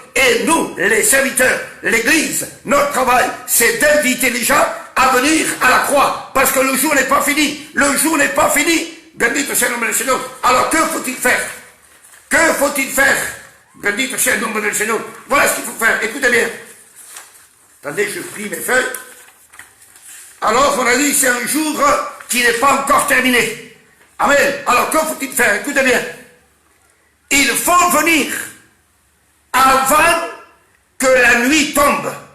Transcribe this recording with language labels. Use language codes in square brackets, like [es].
[fr] Et nous, les serviteurs, l'Église, notre travail, c'est d'inviter les gens à venir à la croix. Parce que le jour n'est pas fini. Le jour n'est pas fini. [es] Bendito sea el nombre del Señor. [fr] Alors, que faut-il faire? Que faut-il faire? [es] Bendito sea el nombre del Señor. [fr] Voilà ce qu'il faut faire. Écoutez bien. Attendez, je plie mes feuilles. Alors, on a dit, c'est un jour qui n'est pas encore terminé. Amen. Alors, que faut-il faire? Écoutez bien. Il faut venir avant que la nuit tombe.